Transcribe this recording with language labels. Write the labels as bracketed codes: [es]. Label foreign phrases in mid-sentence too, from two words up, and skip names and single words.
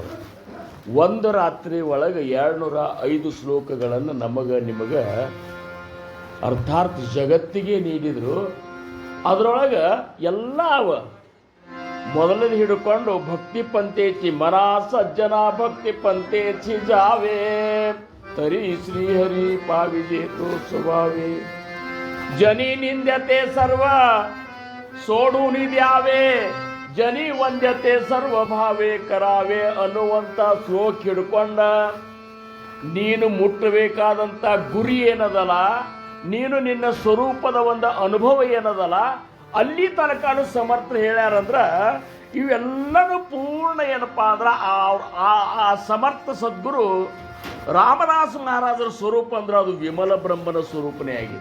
[kn] ಒಂದು ರಾತ್ರಿ ಒಳಗೆ 205 ಶ್ಲೋಕಗಳನ್ನು ನಮಗೆ ನಿಮಗೆ ಅರ್ಥಾರ್ಥ ಜಗತ್ತಿಗೆ ನೀಡಿದರು. ಅದರೊಳಗೆ ಎಲ್ಲ ಅವ ಮೊದಲನೇ ಹಿಡ್ಕೊಂಡು [mr] भक्ति पंथेचि मन सज्जन भक्ति पंथेचि जावे तरी श्रीहरी पाविजे तो स्वभावे जनी निंद्यते सर्व सोडून द्यावे जनी वंद्यते सर्व भावे [kn] करावे ಅನ್ನುವಂಥ ಶ್ಲೋಕ ಹಿಡ್ಕೊಂಡ ನೀನು ಮುಟ್ಟಬೇಕಾದಂಥ ಗುರಿ ಏನದಲ್ಲ, ನೀನು ನಿನ್ನ ಸ್ವರೂಪದ ಒಂದು ಅನುಭವ ಏನದಲ್ಲ, ಅಲ್ಲಿ ತನಕನೂ ಸಮರ್ಥರು ಹೇಳ್ಯಾರಂದ್ರೆ ಇವೆಲ್ಲನೂ ಪೂರ್ಣ ಏನಪ್ಪ ಅಂದ್ರೆ ಆ ಸಮರ್ಥ ಸದ್ಗುರು ರಾಮದಾಸ ಮಹಾರಾಜರ ಸ್ವರೂಪ ಅಂದ್ರೆ ಅದು ವಿಮಲ ಬ್ರಹ್ಮನ ಸ್ವರೂಪನೇ ಆಗಿದೆ.